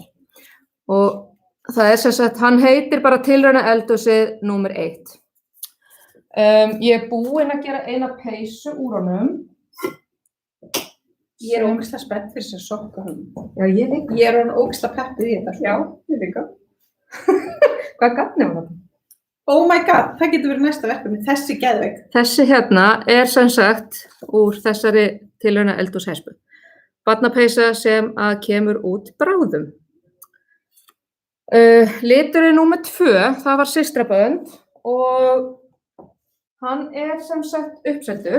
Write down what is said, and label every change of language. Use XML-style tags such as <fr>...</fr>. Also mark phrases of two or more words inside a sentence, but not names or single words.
<is>Og það er sem sagt, hann heitir bara Tilraunaeldhúsið númer 1. Ég er búin að gera eina peysu úr honum. Ég er ógeðslega spennt fyrir þessar sokkahöfum. Já, ég líka. Ég er ógeðslega peppuð í þetta. Já, ég líka. Hvað garn var þetta?</is> <en>Oh my god,</en> <is>það getur verið næsta verkefni, þessi geðveik. Þessi er sem sagt úr þessari Tilraunaeldhúshespu. Barnapeysa sem að kemur út bráðum. Liturinn númer 2, það var systrabönd og hann er sem sagt uppseldur.</is>